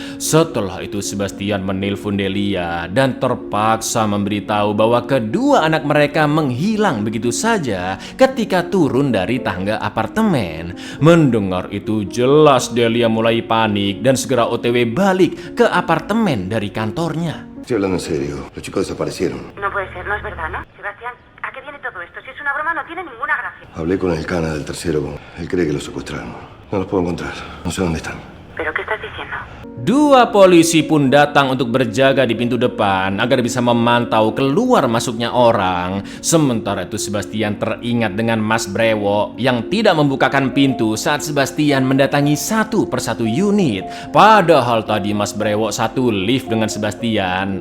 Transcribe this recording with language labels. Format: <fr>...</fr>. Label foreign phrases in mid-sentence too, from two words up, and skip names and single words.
<id>Setelah itu Sebastian menelpon Delia dan terpaksa memberitahu bahwa kedua anak mereka menghilang begitu saja ketika turun dari tangga apartemen. Mendengar itu jelas Delia mulai panik dan segera OTW balik ke apartemen dari kantornya.</id> <es>Estoy hablando en serio. Los chicos desaparecieron. No puede ser, no es verdad, ¿no? Sebastián, ¿a qué viene todo esto? Si es una broma, no tiene ninguna gracia. Hablé con el cana del tercero. Él cree que los secuestraron. No los puedo encontrar. No sé dónde están. ¿Pero qué estás diciendo?</es> <id>Dua polisi pun datang untuk berjaga di pintu depan agar bisa memantau keluar masuknya orang. Sementara itu Sebastian teringat dengan Mas Brewok yang tidak membukakan pintu saat Sebastian mendatangi satu persatu unit. Padahal tadi Mas Brewok satu lift dengan Sebastian.</id>